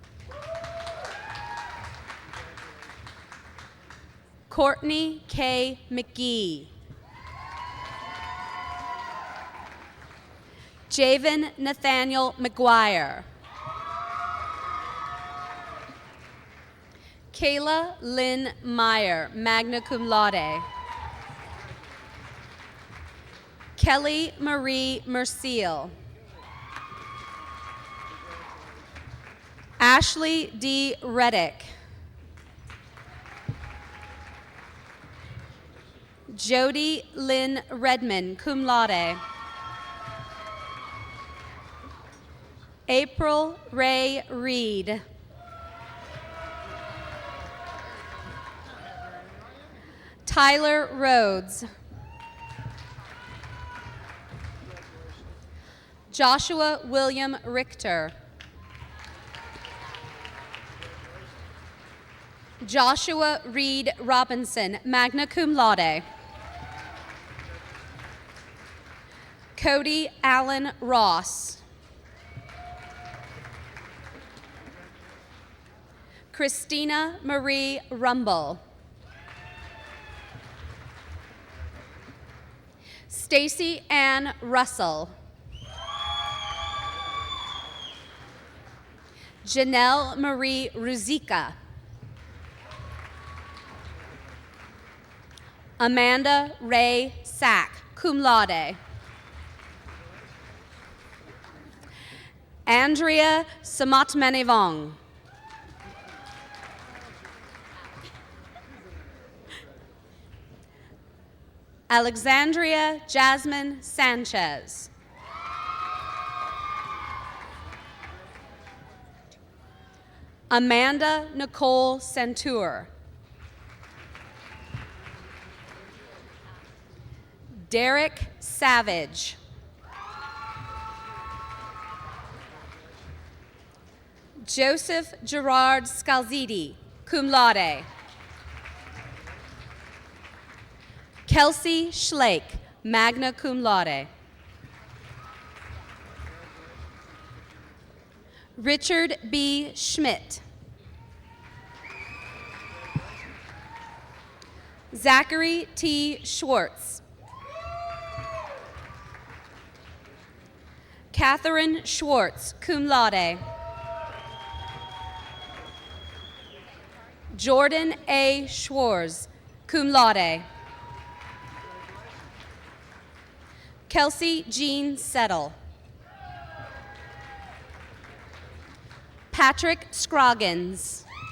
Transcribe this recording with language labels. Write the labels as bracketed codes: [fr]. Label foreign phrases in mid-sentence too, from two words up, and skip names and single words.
[en] Courtney K. McGee. Javen Nathaniel McGuire. Kayla Lynn Meyer, [la] magna cum laude. [en] Kelly Marie Merciel. Ashley D. Reddick. Jody Lynn Redmond, [la] cum laude. [en] April Ray Reed. Tyler Rhodes. Joshua William Richter. Joshua Reed Robinson, [la] magna cum laude. [en] Cody Allen Ross. Christina Marie Rumble. Stacy Ann Russell. Janelle Marie Ruzika. Amanda Ray Sack, [la] cum laude. [en] Andrea Samatmenevong. Alexandria Jasmine Sanchez. Amanda Nicole Centur. Derek Savage. Joseph Gerard Scalzidi, [la] cum laude. [en] Kelsey Schlake, [la] magna cum laude. [en] Richard B. Schmidt. Zachary T. Schwartz. Catherine Schwartz, [la] cum laude. [en] Jordan A. Schwartz, [la] cum laude. [en] Kelsey Jean Settle. Patrick Scroggins.